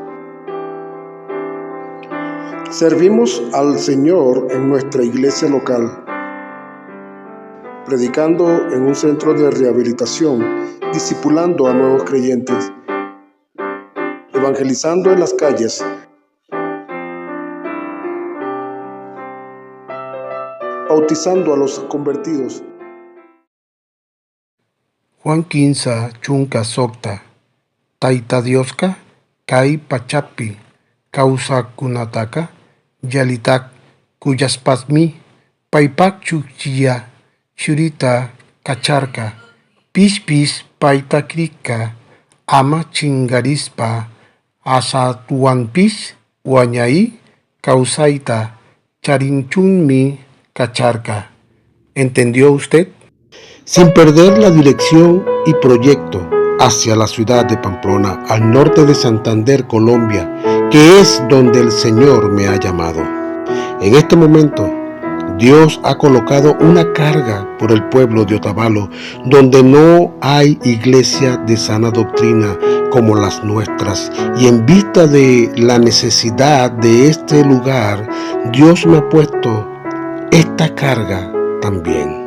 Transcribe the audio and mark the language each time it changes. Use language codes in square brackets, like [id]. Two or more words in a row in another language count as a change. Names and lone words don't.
[es] Servimos al Señor en nuestra iglesia local, predicando en un centro de rehabilitación, discipulando a nuevos creyentes, evangelizando en las calles, bautizando a los convertidos. [qu] Juan 15 chunka sokta, taita dioska, kai pachapi, causa kunataka, yalitak kuyaspasmi, paipak chukchiya, churita kacharka, pispis paita krika, ama chingarispa, asatuanpis, wanyai, causaita, charinchunmi, cacharca. [es] ¿Entendió usted? Sin perder la dirección y proyecto hacia la ciudad de Pamplona, al norte de Santander, Colombia, que es donde el Señor me ha llamado. En este momento, Dios ha colocado una carga por el pueblo de Otavalo, donde no hay iglesia de sana doctrina como las nuestras, y en vista de la necesidad de este lugar, Dios me ha puesto esta carga también.